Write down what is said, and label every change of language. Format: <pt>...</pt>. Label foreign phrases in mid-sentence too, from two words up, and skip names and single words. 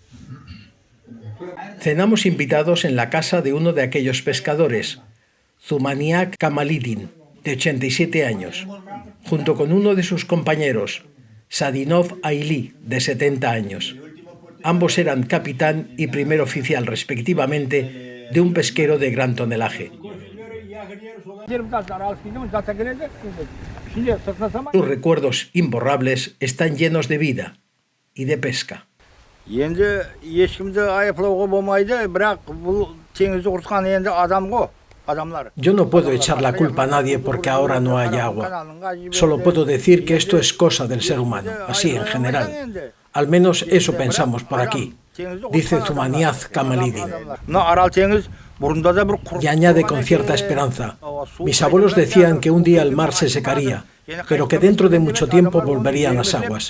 <es>Cenamos invitados en la casa de uno de aquellos pescadores, Zumaniak Kamalidin, de 87 años, junto con uno de sus compañeros, Sadinov Aili, de 70 años. Ambos eran capitán y primer oficial, respectivamente, de un pesquero de gran tonelaje. Sus recuerdos imborrables están llenos de vida y de pesca.</es> <kk>Енді ешкімді айыплауға болмайды, бірақ бұл теңізді құртқан енді адам ғой.</kk> <es>Yo no puedo echar la culpa a nadie porque ahora no hay agua. Solo puedo decir que esto es cosa del ser humano, así en general. Al menos eso pensamos por aquí, dice Zumaniaz Kamalidin. Y añade con cierta esperanza: mis abuelos decían que un día el mar se secaría, pero que dentro de mucho tiempo volverían las aguas.</es>